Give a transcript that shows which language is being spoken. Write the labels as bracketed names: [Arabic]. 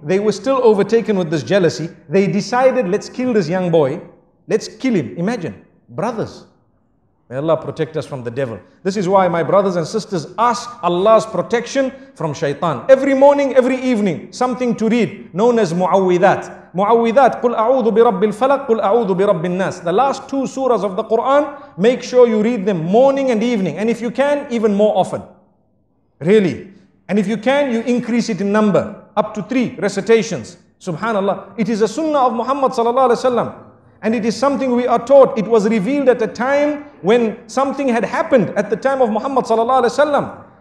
[English] They were still overtaken with this jealousy. They decided, let's kill this young boy. Let's kill him. Imagine, brothers. May Allah protect us from the devil. This is why, my brothers and sisters, ask Allah's protection from shaitan. Every morning, every evening, something to read, known as mu'awwidat. [Arabic] Mu'awwidat, قُلْ أَعُوذُ بِرَبِّ الْفَلَقِ قُلْ أَعُوذُ بِرَبِّ النَّاسِ. [English] The last 2 surahs of the Quran, make sure you read them morning and evening. And if you can, even more often. Really. And if you can, you increase it in number, up to 3 recitations. Subhanallah. It is a sunnah of Muhammad sallallahu alaihi wasallam. And it is something we are taught. It was revealed at a time when something had happened at the time of Muhammad sallallahu alaihi wasallam.